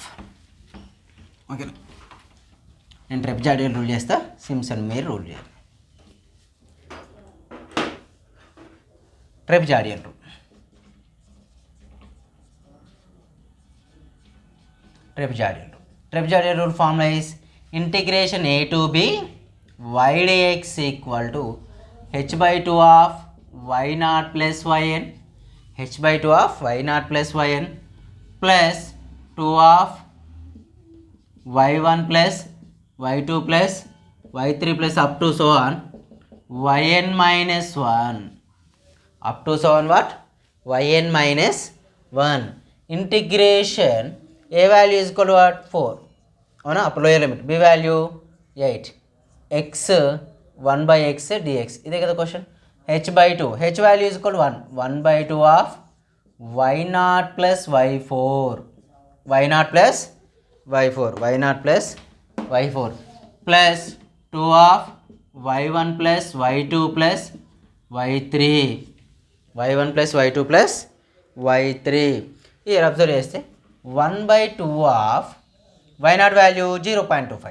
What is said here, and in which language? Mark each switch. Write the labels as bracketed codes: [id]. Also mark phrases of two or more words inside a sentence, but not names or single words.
[te] ఓకే, నేను [en] trapezoidal rule [te] చేస్తా, సింప్సన్ మీరు రూల్ చేయాలి. [en] trapezoidal rule. trapezoidal rule formula is integration a to b y dx equal to h/2 of y0 plus yn, h/2 of y0 plus yn plus 2 of y1 plus y2 plus y3 plus up to so on yn minus 1. up to so on what? yn minus 1. integration a value is equal to what? 4. [te] అవునా? అప్పుడు [en] lower limit. b value 8. x 1/x dx. [te] ఇదే కదా [en] క్వశ్చన్. h/2. h value is equal to 1. 1/2 of y0 plus y4. y0 plus y4. y0 plus y4 plus 2 of y1 plus y2 plus y3. y1 plus y2 plus y3. [te] ఇది అబ్జర్వ్ చేస్తే [en] 1/2 of y0 value [te] 0.25.